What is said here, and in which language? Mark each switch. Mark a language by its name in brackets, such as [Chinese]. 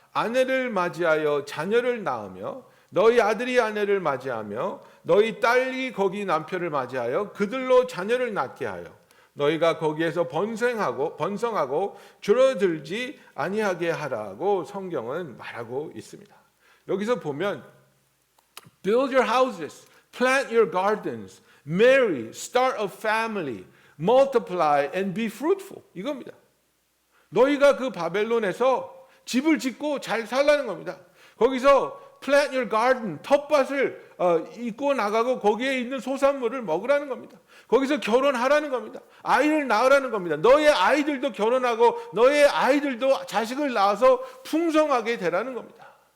[Korean] 아내를 맞이하여 자녀를 낳으며 너희 아들이 아내를 맞이하며 너희 딸이 거기 남편을 맞이하여 그들로 자녀를 낳게 하여 너희가 거기에서 번성하고 줄어들지 아니하게 하라고 성경은 말하고 있습니다. 여기서 보면 [English] build your houses, plant your gardens, marry, start a family, multiply and be fruitful. [Korean] 이겁니다. 너희가 그 바벨론에서 집을 짓고 잘 살라는 겁니다. 거기서 [English] plant your garden, [Korean] 텃밭을 잇고 나가고 거기에 있는 소산물을 먹으라는 겁니다. 거기서 결혼하라는 겁니다. 아이를 낳으라는 겁니다. 너의 아이들도 결혼하고 너의 아이들도 자식을 낳아서 풍성하게 되라는 겁니다.